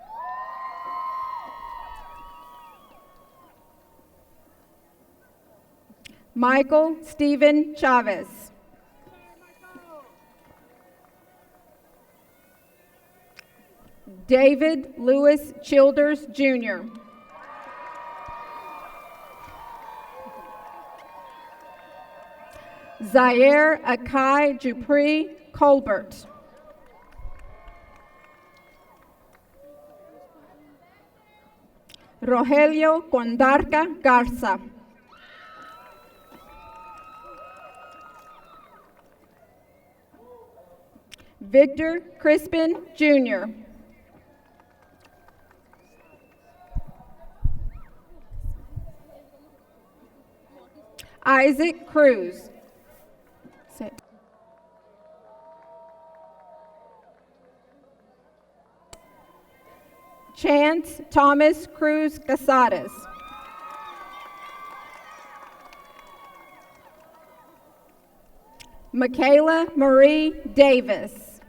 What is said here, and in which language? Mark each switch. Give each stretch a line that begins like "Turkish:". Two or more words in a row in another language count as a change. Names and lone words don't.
English: Michael Stephen Chavez. David Lewis Childers, Jr. Zaire Akai Dupree Colbert. Rogelio Condarca Garza. Victor Crispin, Jr. Isaac Cruz. Sit. Chance Thomas Cruz Casares. Michaela Marie Davis.